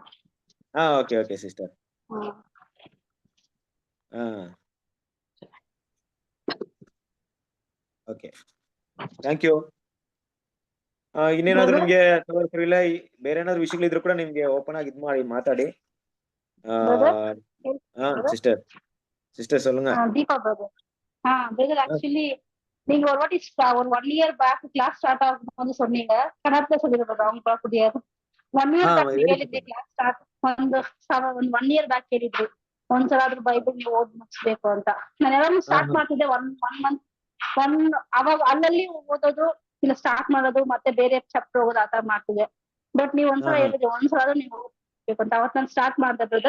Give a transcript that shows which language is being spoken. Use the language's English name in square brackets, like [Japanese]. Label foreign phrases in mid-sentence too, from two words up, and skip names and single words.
[English] Ha okay okay sister. Ha okay thank you. [Kannada] ಇನ್ನೇನಾದ್ರು ನಿಮ್ಗೆ ಇಲ್ಲ ಬೇರೆ ಏನಾದ್ರು ವಿಷಯಗಳಿದ್ರು ಕೂಡ ನಿಮ್ಗೆ ಓಪನ್ ಆಗಿ ಇದ್ ಮಾಡಿ ಮಾತಾಡಿ. ಹಾ ಸಿಸ್ಟರ್ சொல்லுங்க. [Tamil] தீபா பிரதர். பிரதர் ஆக்சுவலி நீங்க ஒரு வாட்டி ஒரு [English] 1 year back class start [Tamil] ஆகும்போது சொன்னீங்க. கன்னடத்துல சொல்லிருக்கோம் அவங்க புரியாது. [English] 1 year back [Kannada] ಹೇಳಿದ್ದೆ [English] class start [Kannada] ಒಂದು [English] 1 year back [Kannada] ಹೇಳಿದ್ರು ಒಂದ್ಸಲ ಆದ್ರೂ ಬೈಬಲ್ ನೀವು ಓದ್ ಮುಗಿಸ್ಬೇಕು ಅಂತ. ನಾನು ಯಾವಾಗ್ಲೂ ಸ್ಟಾರ್ಟ್ ಮಾಡ್ತಿದ್ದೆ 1 month ಅವಾಗ ಅಲ್ಲಲ್ಲಿ ಓದೋದು ಇಲ್ಲ ಸ್ಟಾರ್ಟ್ ಮಾಡೋದು ಮತ್ತೆ ಬೇರೆ ಚಾಪ್ಟರ್ ಹೋಗೋದು ಆತರ ಮಾಡ್ತಿದ್ದೆ. ಬಟ್ ನೀವು ಒಂದ್ಸಲ ಹೇಳಿದ್ರೆ ಒಂದ್ಸಲ ಆದ್ರೂ ನೀವು ಓದ್ಬೇಕು ಅಂತ ಅವತ್ತು ನಾನು ಸ್ಟಾರ್ಟ್ ಮಾಡ್ದೆ ಬ್ರದರ್.